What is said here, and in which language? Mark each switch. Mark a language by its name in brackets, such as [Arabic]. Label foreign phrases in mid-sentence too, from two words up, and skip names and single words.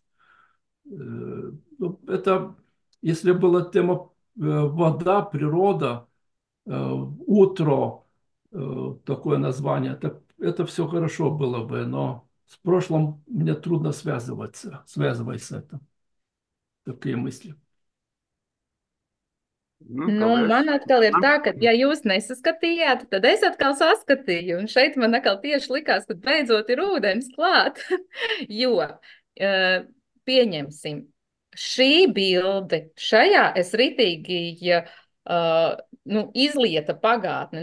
[Russian] Ну, это, если была тема вода, природа, утро, такое название, это все хорошо было бы, но с прошлым мне трудно связывать с этим. Такие мысли. [Latvian] Nu, Paldies. man atkal ir tā, ka, ja jūs nesaskatījāt, tad es atkal saskatīju. Un šeit man atkal tieši likās, ka beidzot ir ūdens klāt. Jo, pieņemsim, šī bilde, šajā es ritīgi izlieta pagātne.